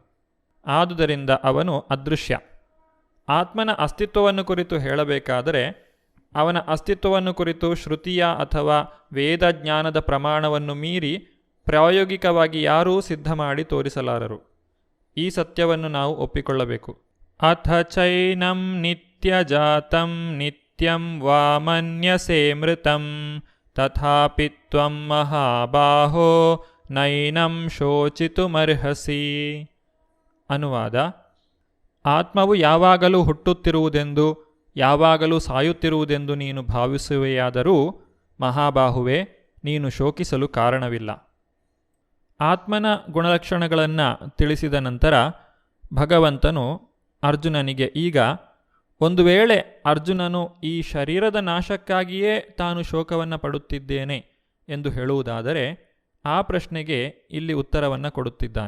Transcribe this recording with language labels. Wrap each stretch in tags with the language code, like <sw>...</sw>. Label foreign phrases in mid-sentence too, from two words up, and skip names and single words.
<kn>ಆದುದರಿಂದ ಅವನು ಅದೃಶ್ಯ. ಆತ್ಮನ ಅಸ್ತಿತ್ವವನ್ನು ಕುರಿತು ಹೇಳಬೇಕಾದರೆ ಅವನ ಅಸ್ತಿತ್ವವನ್ನು ಕುರಿತು ಶ್ರುತಿಯ ಅಥವಾ ವೇದ ಜ್ಞಾನದ ಪ್ರಮಾಣವನ್ನು ಮೀರಿ ಪ್ರಾಯೋಗಿಕವಾಗಿ ಯಾರೂ ಸಿದ್ಧ ಮಾಡಿ ತೋರಿಸಲಾರರು. ಈ ಸತ್ಯವನ್ನು ನಾವು ಒಪ್ಪಿಕೊಳ್ಳಬೇಕು.</kn> <sa>ಅಥ ಚೈನಂ ನಿತ್ಯಜಾತಂ ನಿತ್ಯಂ ವಾ ಮನ್ಯಸೇ ಮೃತಂ ತಥಾಪಿ ತ್ವಂ ಮಹಾಬಾಹೋ ನೈನಂ ಶೋಚಿತುಮರ್ಹಸಿ.</sa> <kn>ಅನುವಾದ: ಆತ್ಮವು ಯಾವಾಗಲೂ ಹುಟ್ಟುತ್ತಿರುವುದೆಂದು, ಯಾವಾಗಲೂ ಸಾಯುತ್ತಿರುವುದೆಂದು ನೀನು ಭಾವಿಸುವೆಯಾದರೂ ಮಹಾಬಾಹುವೆ, ನೀನು ಶೋಕಿಸಲು ಕಾರಣವಿಲ್ಲ. ಆತ್ಮನ ಗುಣಲಕ್ಷಣಗಳನ್ನು ತಿಳಿಸಿದ ನಂತರ ಭಗವಂತನು ಅರ್ಜುನನಿಗೆ ಈಗ ಒಂದು ವೇಳೆ ಅರ್ಜುನನು ಈ ಶರೀರದ ನಾಶಕ್ಕಾಗಿಯೇ ತಾನು ಶೋಕವನ್ನು ಪಡುತ್ತಿದ್ದೇನೆ ಎಂದು ಹೇಳುವುದಾದರೆ ಆ ಪ್ರಶ್ನೆಗೆ ಇಲ್ಲಿ ಉತ್ತರವನ್ನು ಕೊಡುತ್ತಿದ್ದಾನೆ.</kn>